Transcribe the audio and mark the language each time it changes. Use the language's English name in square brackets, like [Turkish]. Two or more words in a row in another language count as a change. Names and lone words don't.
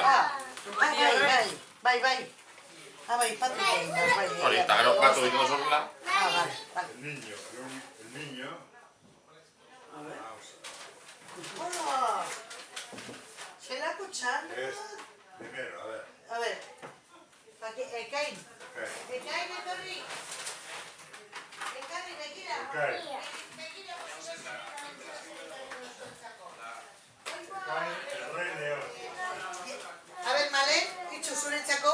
[Basque] Bai. Bai, Patrick egin da, bai. Hori, eta gero batu ditu dozuela. Bai. [Spanish] El niño. A ver. [Basque] Hola. Zelako txan? [Spanish] Primero, a ver. A ver. [Basque] Ekain. Ekain etorri. Ekarri, begira. Begira. [Spanish] A ver, [Basque] Malen, itxu zuretzako.